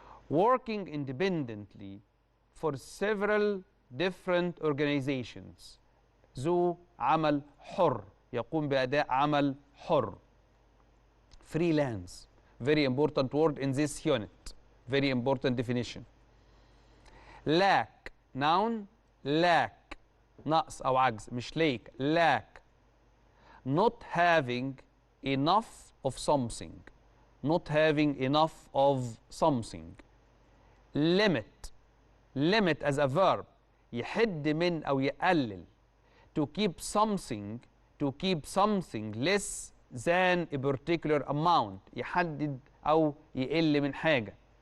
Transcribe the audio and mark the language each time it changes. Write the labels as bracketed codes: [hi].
[en] working independently for several different organizations، [ar] ذو عمل حر، يقوم بأداء عمل حر. [en] freelance very important word in this unit, very important definition. lack noun. [ar] lack نقص أو عجز، مش lack. [en] lack not having enough of something. not having enough of something. limit. limit as a verb [ar] يحد من أو يقلل. [en] to keep something less than a particular amount، [ar] يحدد أو يقل من حاجة.